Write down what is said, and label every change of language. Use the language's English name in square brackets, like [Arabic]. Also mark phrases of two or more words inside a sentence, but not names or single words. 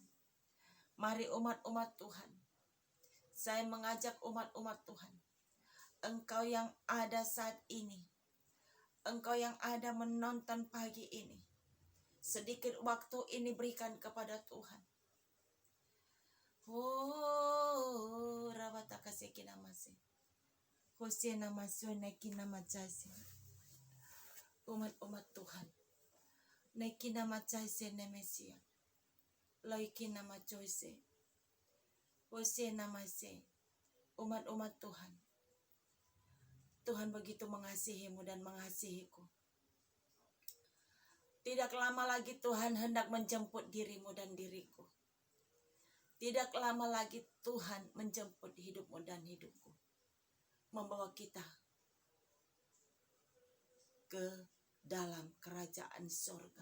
[Indonesian] Mari umat-umat Tuhan, saya mengajak umat-umat Tuhan, engkau yang ada saat ini, engkau yang ada menonton pagi ini, sedikit waktu ini berikan kepada Tuhan. Oh, Rabataka Sekinamasi. Hosena masuna kinama jase. Umat-umat Tuhan, nekina macase nemesia. Loikina macoise. Hosena mase. Umat-umat Tuhan, Tuhan begitu mengasihimu dan mengasihiku. Tidak lama lagi Tuhan hendak menjemput dirimu dan diriku. Tidak lama lagi Tuhan menjemput hidupmu dan hidupku, membawa kita ke dalam kerajaan sorga.